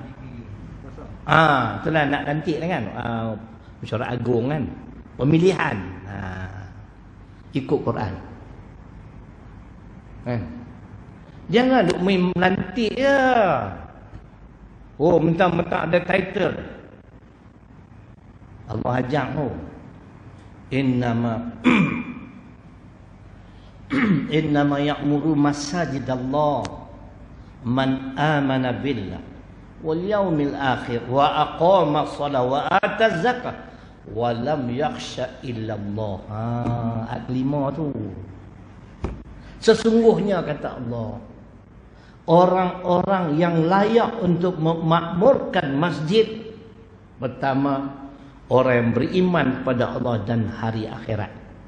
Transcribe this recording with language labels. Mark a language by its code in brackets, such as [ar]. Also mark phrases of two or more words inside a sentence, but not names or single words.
[ms] Itulah nak lantik kan? Mesyuarat agung kan? Pemilihan. Ikut Quran. Jangan duk main melantik je. Mentang-mentang ada title. [ar] الله ajak إنما يعمر مساجد الله من آمن بالله واليوم الآخر وأقام الصلاة وآتى الزكاة ولم يخش إلا الله. [ms] Ayat 5 tu. Sesungguhnya kata Allah, orang-orang yang layak untuk memakmurkan masjid, pertama orang yang beriman pada Allah dan hari akhirat.